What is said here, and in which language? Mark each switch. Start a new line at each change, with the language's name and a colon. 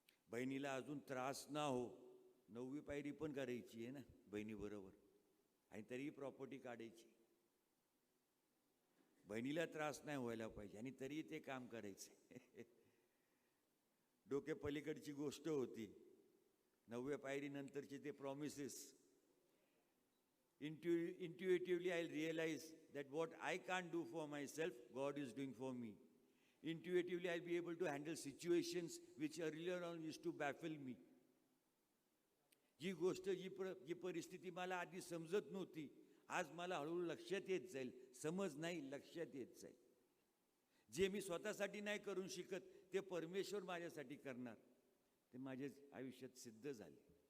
Marathi: बहिणीला अजून त्रास ना हो. 9वी पायरी पण करायची आहे ना बहिणीबरोबर आणि तरीही प्रॉपर्टी काढायची. बहिणीला त्रास नाही व्हायला पाहिजे आणि तरीही ते काम करायचं. डोक्या पलीकडची गोष्ट होती. 9व्या पायरीनंतरचे ते promises.
English: Intuitively I'll realize that what I can't do for myself, God is doing for me. Intuitively I'll be able to handle situations which earlier on used to baffle me.
Marathi: जी गोष्ट जी परिस्थिती मला आधी समजत नव्हती, आज मला हळूहळू लक्षात येत जाईल. समज नाही, लक्षात येत जाईल. जे मी स्वतःसाठी नाही करून शिकत ते परमेश्वर माझ्यासाठी करणार. ते माझ्या आयुष्यात सिद्ध झाले.